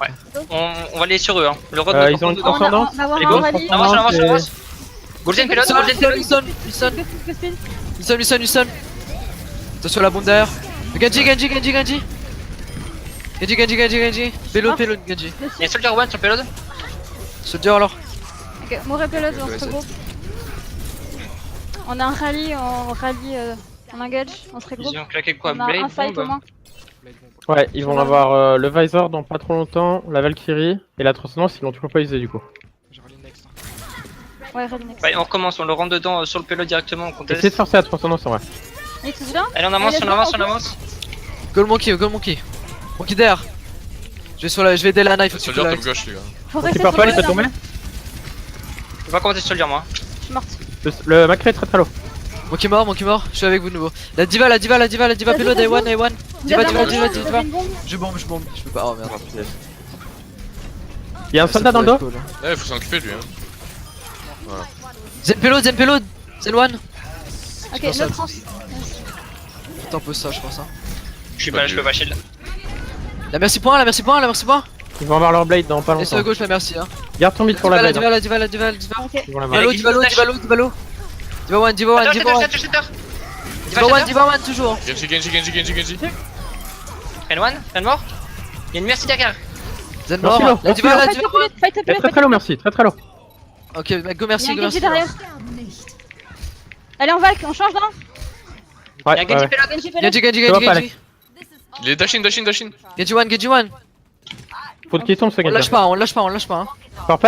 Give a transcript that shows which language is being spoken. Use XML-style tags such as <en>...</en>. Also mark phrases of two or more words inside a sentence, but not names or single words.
<fr>Ouais. On va aller sur eux. Hein. Le road Ils ont une On transcendance. va avoir Allez, un go. rallye. Avance. Golden Pelot, Golden Pelot. Wilson. Attention la bombe derrière. Genji. Pélo, Genji. Il y a un</fr> <en>soldier one</en> <fr>sur Pelot. Soldier alors. Ok, mourir pelote, on se regroupe. On a un rallye, on engage, on se regroupe. Ils ont claqué quoi? On a un Blade, fight au bombe. moins. Ouais, ils vont avoir le Visor dans pas trop longtemps, la Valkyrie et la transcendance, ils l'ont toujours pas usé du coup. J'ai rallye next. Ouais, rallye next. Ouais, on recommence, on le rentre dedans sur le Pelot directement, on conteste. Essayez de forcer la transcendance en vrai. Il est tous là? Allez, on avance. Go le monkey. Monkey derrière. Je vais aider la knife aussi. Soldier top gauche, les gars. Faut Ok, rester purple, il sur peut le tomber. Je vais pas commenter soldier moi. Je suis morte. Le Macré est très très low. Monkey mort. Je suis avec vous de nouveau. La diva, pélo,</fr> <en>day one.</en> <fr>Diva. Je bombe. Je peux pas. Oh merde. Il y a un soldat dans le dos. Ouais, faut s'en occuper lui. Hein. Zen pélo. Zen one. Ok, pense à- le trans. T'en poses ça, je pense. Hein. Je suis pas là, je peux pas shield. La merci point. Ils vont avoir leur blade dans pas Laisse à longtemps. gauche la merci hein. Garde ton mid pour la blade. hein. Diva. Ok. Ils vont la Ok. marquer. Diva low. Diva one. Diva one toujours. Genji. Ren one, Ren mort. Il y a une merci derrière. Zen Merci, mort. Lo. La Diva,</fr> <en>Fight up late, fight up</en> <fr>Eh, late, très très low, merci, très très low. Ok, mec, go Il y a merci, un go Genji merci. derrière. Allez, on valk, on change non? Ouais, Il y a Genji ouais. Pelot. Genji fait Genji. Ça va pas, Alex. Il est dashin. Genji one. Faut qu'il tombe ce On gars. lâche pas, on lâche pas. Hein. Purple.</fr>